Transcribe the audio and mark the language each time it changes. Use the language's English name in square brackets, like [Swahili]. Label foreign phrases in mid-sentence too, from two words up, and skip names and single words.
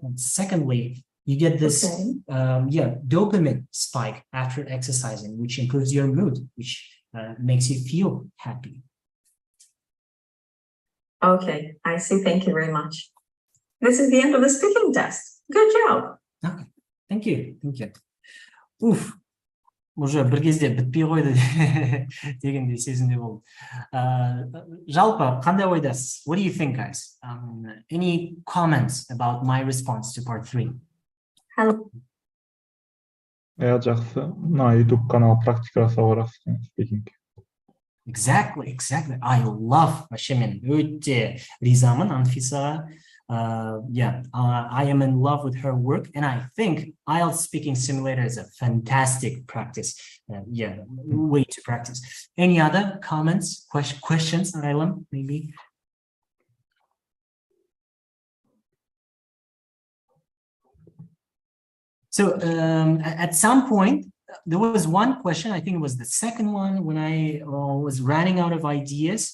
[English] And secondly, you get this dopamine spike after exercising, which improves your mood, which makes you feel happy. Okay, I see. Thank you very much. This is the end of the speaking test. Good job. Okay, thank you. Thank you. Oof. [Kazakh] Уже бір кезде бітпей қойды дегендей сезімде болдым. Жалпы қандай ойдасыз? [English] What do you think, guys? Any comments about my response to part 3? Hello. [Kazakh] Жақсы. Мына YouTube канал практика жасауға жақсы speaking. [English] Exactly. I love, [Kazakh] вообще мен өте ризамын Анфисаға. [English] I am in love with her work, and I think IELTS speaking simulator is a fantastic practice. Way to practice. Any other comments, questions, Aylan, maybe? So at some point, there was one question, I think it was the second one, when I was running out of ideas.